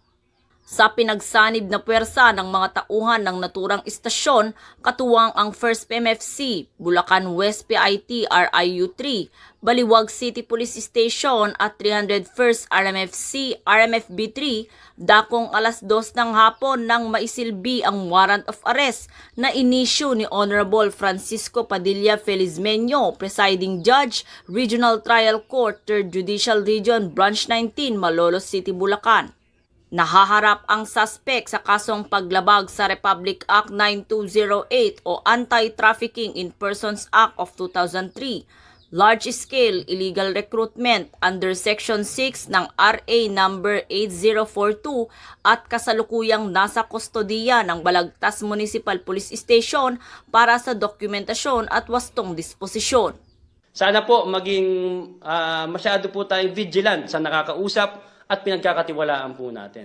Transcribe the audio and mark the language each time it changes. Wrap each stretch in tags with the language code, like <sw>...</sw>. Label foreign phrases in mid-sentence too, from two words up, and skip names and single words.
<tl>Sa pinagsanib na puwersa ng mga tauhan ng naturang istasyon, katuwang ang 1st PMFC, Bulacan West PIT RIU-3, Baliwag City Police Station at 301st RMFC RMFB-3, dakong alas 2 ng hapon nang maisilbi ang</tl> <en>warrant of arrest</en> <tl>na inisyu ni Honorable Francisco Padilla Felizmeño,</tl> <en>Presiding Judge,</en> <tl>Regional Trial Court, 3rd Judicial Region, Branch 19, Malolos City, Bulacan. Nahaharap ang suspect sa kasong paglabag sa Republic Act 9208 o Anti-Trafficking in Persons Act of 2003,</tl> <en>large-scale illegal recruitment under Section 6</en> <tl>ng RA number 8042 at kasalukuyang nasa kustodiya ng Balagtas Municipal Police Station para sa dokumentasyon at wastong disposisyon. Sana po maging masyado po tayong vigilant sa nakakausap at pinagkakatiwalaan po natin.</tl>